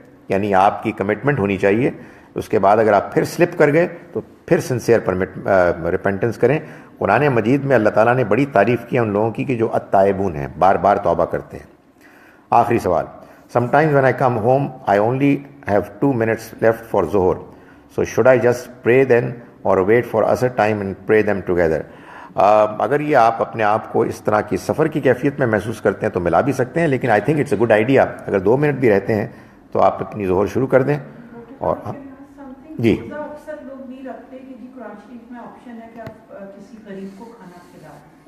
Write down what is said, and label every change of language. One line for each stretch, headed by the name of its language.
Urdu: یعنی آپ کی کمٹمنٹ ہونی چاہیے. اس کے بعد اگر آپ پھر سلپ کر گئے تو پھر سنسیئر ریپینٹنس کریں. قرآن مجید میں اللہ تعالیٰ نے بڑی تعریف کی ان لوگوں کی کہ جو التائبون ہیں, بار بار توبہ کرتے ہیں. آخری سوال.
English: sometimes when I come home I only have 2 minutes left for Zuhr, so should I just pray then or wait for Asr time and pray them together?
Urdu: اگر یہ آپ اپنے آپ کو اس طرح کی سفر کی کیفیت میں محسوس کرتے ہیں تو ملا بھی سکتے ہیں, لیکن
English: I think it's a good idea.
Urdu: اگر 2 منٹ بھی رہتے ہیں تو آپ اپنی ظہر شروع کر دیں. اور جی اکثر لوگ نہیں رکھتے کہ جی قرآن شریف میں آپشن ہے کہ آپ کسی غریب کو کھانا کھلائیں.